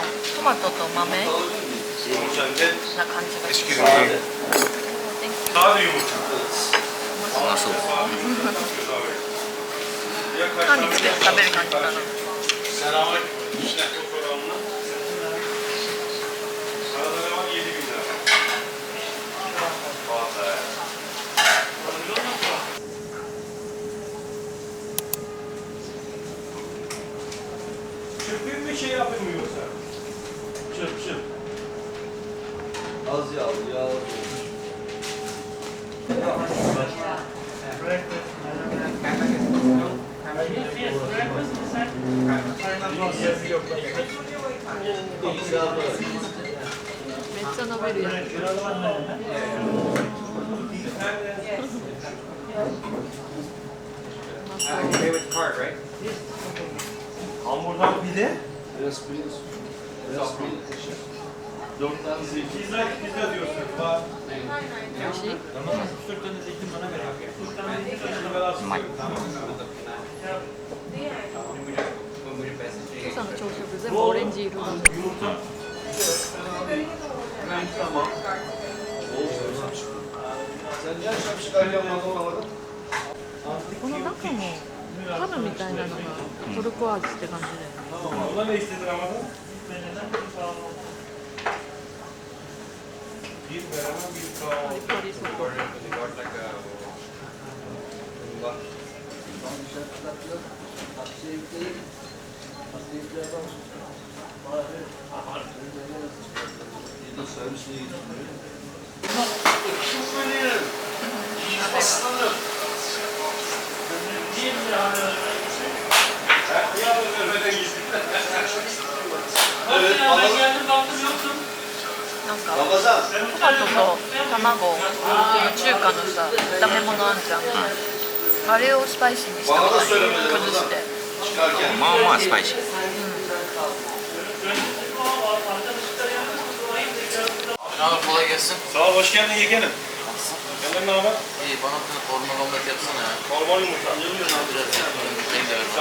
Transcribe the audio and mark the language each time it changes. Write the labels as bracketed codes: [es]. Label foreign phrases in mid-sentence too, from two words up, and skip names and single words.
[ja] トマトと豆な [tr] Yumurta bir de [ja] 感じがする。 [tr] sade yumurta. [ja] うまそう。 [tr] Ya kaç [ja] パン [tr] tane? [ja] につけて食べる感じかな。 [tr] Selamünaleyküm. İşte fotoğrafına. Arada ne var? 7.000 lira. Vallahi. Çırpayım mı şey yapayım mı yoksa? Çırp çırp. Az yağlı. İkram [ja] めっちゃ伸びるやつ。 [tr] Hamurdan bir de Biraz pizza. Biraz pizza. 4 tane zeytin. pizza diyorsun. Var. [ja] 美味しい？ [tr] 4 tane zeytin bana ver abi. 4 tane zeytin bana ver. Tamam. [ja] 今朝の朝食全部オレンジ色だ。 [tr] Yumurta. Tamam. Sen niye akşam çıkarken olmadın? [ja] この中もハムみたいなのがトルコ味って感じで。 [tr] Ona ne istedin Ramazan? Bir beraber bir [ja] パ [tr] kahvaltı. [ja] リパリそう。 [tr] Bir de servisini yiyeceğim. Aslanım. Öyle gizli. Evet, bakalım. [ja] なんか Ramazan. トマトと卵中華のさ炒め物あんじゃん。あれをスパイシーにしたみたいに崩して。 [tr] Çıkarken. [ja] まあまあスパイシー。 [tr] Ne haber, kolay gelsin. Sağ ol, hoş geldin yeğenim. Senden ne haber? İyi, bana bir korma omlet yapsana ya. Normal yumurta. Biraz ben de ver.